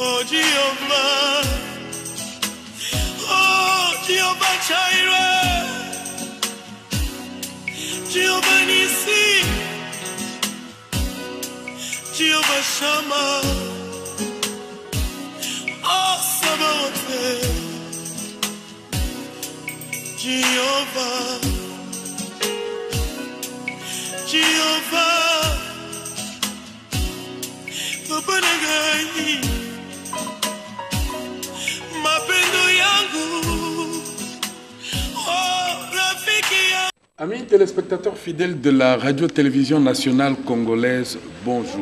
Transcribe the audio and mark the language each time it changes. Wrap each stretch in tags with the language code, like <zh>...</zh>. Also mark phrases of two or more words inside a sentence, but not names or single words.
<fr>Jehovah, oh Jehovah Jireh, Jehovah Nissi, Jehovah Shammah, oh Sabaoth, Jehovah, Jehovah, Papa Nagai. Amis téléspectateurs fidèles de la radio-télévision nationale congolaise, bonjour.</fr>